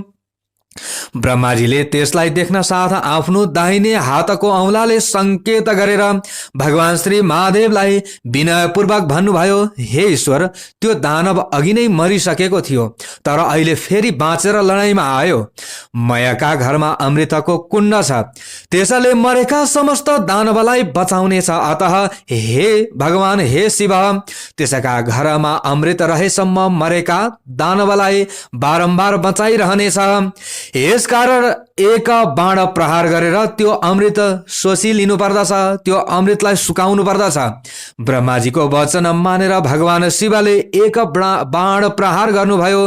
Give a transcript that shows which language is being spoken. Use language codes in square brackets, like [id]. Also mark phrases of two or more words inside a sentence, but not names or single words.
[ne] ब्रह्माजीले त्यसलाई देख्न साथ आफ्नो दाहिने हातको औंलाले संकेत गरेर भगवान श्री महादेवलाई विनयपूर्वक भन्नुभयो, हे ईश्वर, त्यो दानव अघि नै मरिसकेको थियो, तर अहिले फेरि बाँचेर लडाईँमा आयो। मयका घरमा अमृतको कुण्ड छ, त्यसले मरेका समस्त दानवलाई बचाउनेछ। अतः हे भगवान, हे शिव, त्यसका घरमा अमृत रहेसम्म मरेका दानवलाई बारम्बार बचाइरहनेछ। यसकारण एक बाण प्रहार गरेर त्यो अमृत शोषी लिनु पर्दछ, त्यो अमृतलाई सुकाउनु पर्दछ। ब्रह्माजीको वचन मानेर भगवान शिवले एक बाण प्रहार गर्नुभयो।